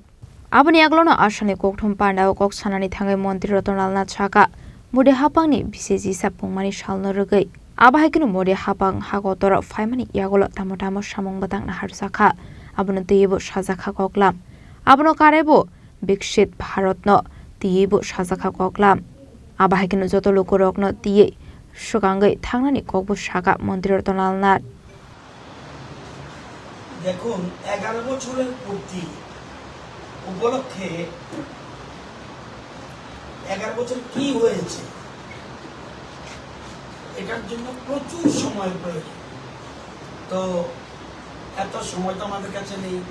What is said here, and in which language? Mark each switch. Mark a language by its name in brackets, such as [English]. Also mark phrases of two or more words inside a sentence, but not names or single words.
[Kok Borok] aboni aglono asane kok thumpanda kok sanani thangai mantri Ratan Lat chaka mode hapangni BCG sapungmani salno rogai abahikinu mode hapang hagotor faimani yagolo tamotamo samong batangna harsakha abono teyebo sajaka koklam abono karebo bikshit bharatno teyebo sajaka koklam abahikinu joto lokorokno tiye সুগাঙ্গে থাংনানি ককবো শাখা মন্ত্রী রতন লাল [Bangla] দেখুন 11 বছরের পূর্তি উপলক্ষে 11 বছর কি হয়েছে এটার জন্য প্রচুর সময় প্রয়োজন তো এত সময় তো আমাদের কাছে নেই